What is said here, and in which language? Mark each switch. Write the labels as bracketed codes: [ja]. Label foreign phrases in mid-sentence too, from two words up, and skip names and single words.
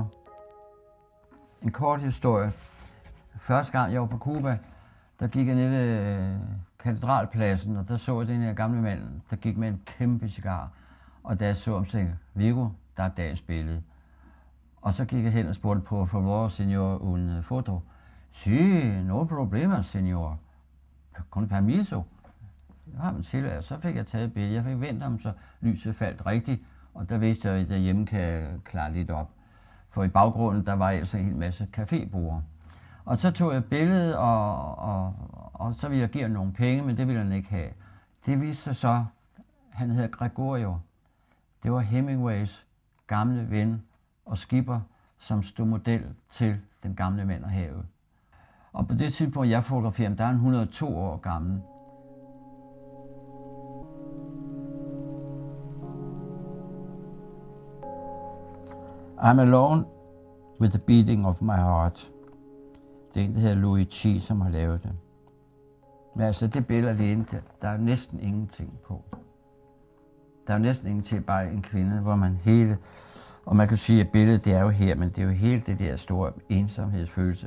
[da] En kort historie. Første gang jeg var på Cuba, der gik jeg ned ved katedralpladsen, og der så jeg den her gamle mand, der gik med en kæmpe cigar. Og da jeg så ham, tænkte jeg, Viggo, der er dagens billede. Og så gik jeg hen og spurgte på, for hvor, [es] senor, un foto. Sí, no problema, senor. Con permiso. [da] Jeg har man tilladelse. Så fik jeg taget et billede. Jeg fik vendt ham, så lyset faldt rigtigt. Og der vidste jeg, at derhjemme kan jeg klare lidt op. For i baggrunden, der var altså en hel masse caféborde. Og så tog jeg billedet, og så ville jeg give ham nogle penge, men det ville han ikke have. Det viste sig så, han hedder Gregorio. Det var Hemingways gamle ven og skipper, som stod model til Den gamle mand og havet. Og på det tidspunkt, jeg fotograferer, der er han 102 år gammel. [en] I'm alone with the beating of my heart. [da] Det er en, der hedder Louis Chi, som har lavet det. Men altså, det billede alene, der er næsten ingenting på. Der er næsten ingenting, bare en kvinde, hvor man hele... Og man kan sige, at billedet, det er jo her, men det er jo helt det der store ensomhedsfølelse.